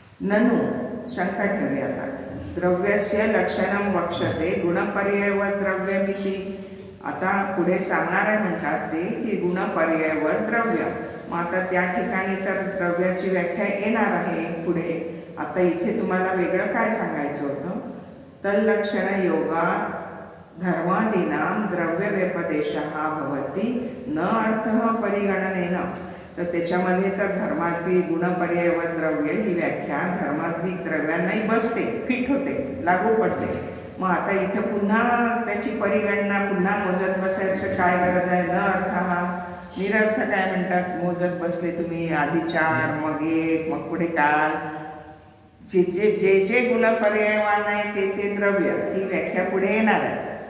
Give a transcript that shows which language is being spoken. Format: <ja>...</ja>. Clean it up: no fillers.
<sa>ननु,</sa> <mr>शंका ठेवली आता.</mr> <sa>द्रव्यस्य लक्षणं वक्षते गुणपर्ययवत द्रव्यमिति.</sa> <mr>आता पुढे सांगणार आहे म्हणतात ते की गुणपर्ययवत द्रव्य. मग आता त्या ठिकाणी तर द्रव्याची व्याख्या येणार आहे पुढे. आता इथे तुम्हाला वेगळं काय सांगायचं होतं?</mr> <sa>तल्लक्षण योगात धर्मादीनां द्रव्य व्यपदेशः भवति न अर्थः परिगणनेन.</sa> <mr>तर त्याच्यामध्ये तर धर्मादी गुणपर्ययवत द्रव्य ही व्याख्या धर्माधिक द्रव्यांनाही बसते, फिट होते, लागू पडते. मग आता इथं पुन्हा त्याची परिगणना पुन्हा मोजत बसायचं काय गरज आहे? न अर्थ हा निरर्थ काय म्हणतात? मोजत बसले तुम्ही, आधी 4 मग 1 मग पुढे काल, जे जे गुणपर्ययवान आहे ते द्रव्य ही व्याख्या पुढे येणार आहे.</mr>